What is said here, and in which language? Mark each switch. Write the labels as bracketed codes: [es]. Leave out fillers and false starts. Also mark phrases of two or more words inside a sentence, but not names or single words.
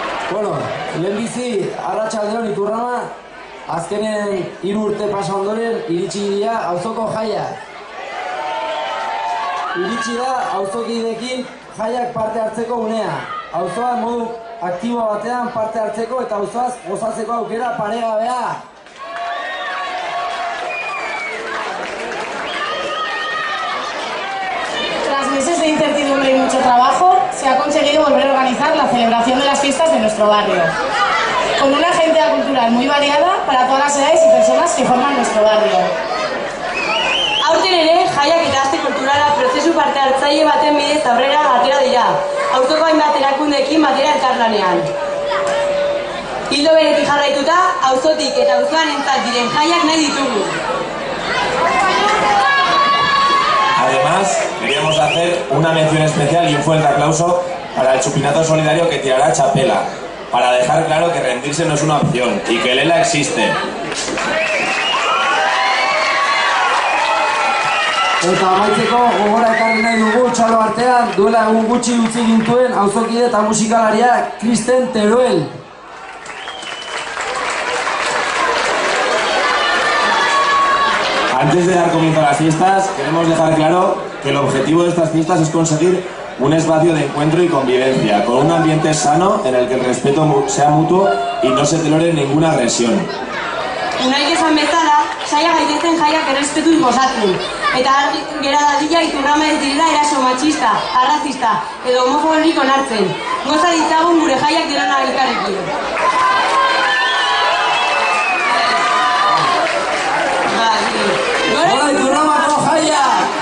[eu] Bueno, lehenbizi, arratsaldeon Iturrama, azkenen 3 urte pasa ondoren, iritsi dira auzoko jaiak. Iritsi da auzokideekin jaiak parte hartzeko unea. Auzoa modu aktibo batean parte hartzeko eta auzoaz gozatzeko aukera paregabea. [es] Tras meses de incertidumbre y mucho trabajo, se ha conseguido volver a organizar la celebración de las fiestas de nuestro barrio, con una agenda cultural muy variada para todas las edades y personas que forman nuestro barrio. [eu] Aurten ere, jaiak eta aste kulturala prozesu parte hartzaile baten bidez aurrera atera dira, auzoko hainbat erakundeekin batera elkarlanean. Ildo beretik jarraituta, auzotik eta auzoanentzat diren jaiak nahi ditugu. [es] Además, queríamos hacer una mención especial y un fuerte aplauso para el Chupinazo Solidario que tirará Chapela, para dejar claro que rendirse no es una opción y que Lela existe. [eu] Eta amaitzeko gogora ekarri nahi dugu txalo artean duela egun gutxi utzi gintuen auzokide eta musikalaria Kristen Teruel. [es] Antes de dar comienzo a las fiestas, queremos dejar claro que el objetivo de estas fiestas es conseguir un espacio de encuentro y convivencia, con un ambiente sano en el que el respeto sea mutuo y no se tolere ninguna agresión. [eu] Unaik esan bezala, saia gaitezen jaiak errespetuz gozatzen, eta gera dadila Iturrama ez direla eraso matxista, arrazista edo homofoborik onartzen. Goza ditzagun gure jaiak direna elkarrekin. Hola Iturramako jaiak!